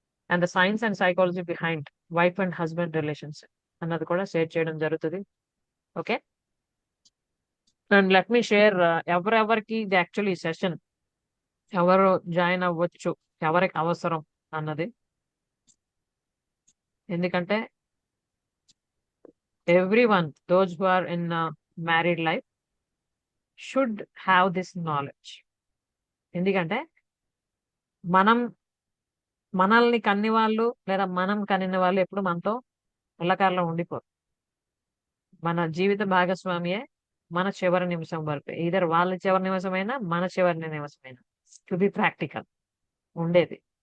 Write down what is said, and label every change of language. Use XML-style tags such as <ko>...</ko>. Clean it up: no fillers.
<en>and the science and psychology behind wife and husband relationship</en> <te>అన్నది కూడా share చేయడం జరుగుతుంది.</te> <en>Okay. And let me share</en> <te>ఎవరెవరికి ఇది యాక్చువల్లీ సెషన్ ఎవరు జాయిన్ అవ్వచ్చు, ఎవరికి అవసరం అన్నది. ఎందుకంటే</te> <en>everyone, those who are in married life should have this knowledge.</en> <te>ఎందుకంటే మనల్ని కన్ని వాళ్ళు లేదా మనం కనిన వాళ్ళు ఎప్పుడు మనతో ఎల్లకాలంలో ఉండిపోరు. మన జీవిత భాగస్వామియే మన చివరి నిమిషం వరకు, ఇద్దరు వాళ్ళ చివరి నిమిషమైనా మన చివరి నిమిషమైనా,</te> <en>to be practical</en> <te>ఉండేది.</te>